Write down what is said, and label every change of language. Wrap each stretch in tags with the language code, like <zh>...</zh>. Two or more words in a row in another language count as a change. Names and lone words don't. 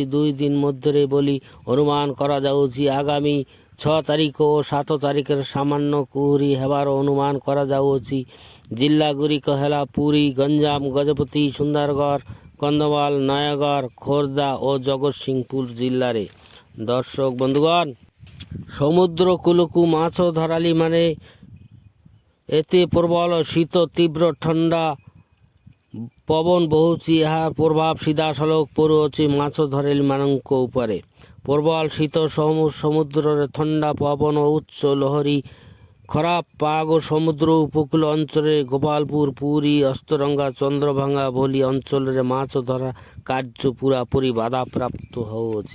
<or>2 ଦିନ ମଧ୍ୟରେ ବୋଲି ଅନୁମାନ କରାଯାଉଛି। ଆଗାମୀ 6 ତାରିଖ ଓ 7 ତାରିଖରେ ସାମାନ୍ୟ କୁହୁଡ଼ି ହେବାର ଅନୁମାନ କରାଯାଉଅଛି। ଜିଲ୍ଲାଗୁଡ଼ିକ ହେଲା ପୁରୀ, ଗଞ୍ଜାମ, ଗଜପତି, ସୁନ୍ଦରଗଡ଼, କନ୍ଧମାଳ, ନୟାଗଡ଼, ଖୋର୍ଦ୍ଧା ଓ ଜଗତସିଂହପୁର ଜିଲ୍ଲାରେ ଦର୍ଶକ ବନ୍ଧୁଗଣ, ସମୁଦ୍ର କୂଳକୁ ମାଛ ଧରାଲି ମାନେ ଏତେ ପ୍ରବଳ ଶୀତ ତୀବ୍ର ଥଣ୍ଡା ପବନ ବହୁଛି। ଏହା ପ୍ରଭାବ ସିଧାସଳଖ ପଡ଼ୁଅଛି ମାଛ ଧରାଳିମାନଙ୍କ ଉପରେ। ପ୍ରବଳ ଶୀତ ସମୁଦ୍ରରେ ଥଣ୍ଡା ପବନ ଉଚ୍ଚ ଲହରୀ ଖରାପ ପାଗ ସମୁଦ୍ର ଉପକୂଳ ଅଞ୍ଚଳରେ ଗୋପାଳପୁର, ପୁରୀ, ଅସ୍ତରଙ୍ଗା, ଚନ୍ଦ୍ରଭାଙ୍ଗା ଭଳି ଅଞ୍ଚଳରେ ମାଛ ଧରା କାର୍ଯ୍ୟ ପୁରାପୁରି ବାଧାପ୍ରାପ୍ତ ହେଉଅଛି।</or>